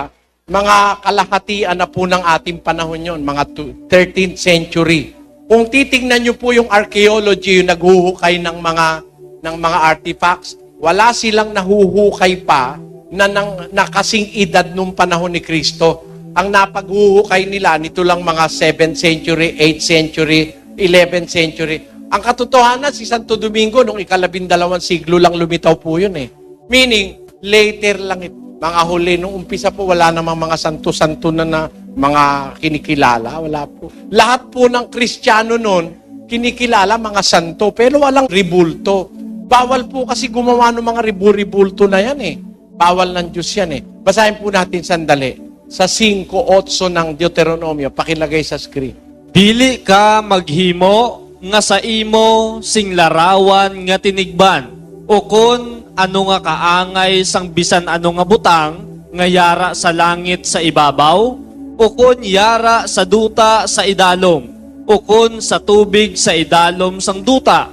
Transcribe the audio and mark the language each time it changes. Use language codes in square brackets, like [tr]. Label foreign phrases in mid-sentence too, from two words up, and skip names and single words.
[tl] Mga kalahatian na po ng ating panahon yon, mga 13th century. Kung titingnan nyo po yung archaeology, yung naghuhukay ng mga artifacts, wala silang nahuhukay pa na kasing edad nung panahon ni Kristo. Ang napaghuhukay nila, nito lang mga 7th century, 8th century, 11th century. Ang katotohanan, si Santo Domingo, nung ika-12 siglo lang lumitaw po yun eh. Meaning, later lang ito. Mga huli, nung umpisa po, wala namang mga santo-santo na mga kinikilala. Wala po. Lahat po ng Kristiyano noon, kinikilala mga santo, pero walang ribulto. Bawal po kasi gumawa ng mga ribulto na yan eh. Bawal ng Diyos yan eh. Basahin po natin sandali. Sa 5:8 ng Deuteronomio, pakilagay sa screen. [hil] Dili ka maghimo nga sa imo sing larawan nga tinigban, o kun ano nga kaangay sang bisan ano nga butang nga yara sa langit sa ibabaw, o kun yara sa duta sa idalom, o kun sa tubig sa idalom sang duta.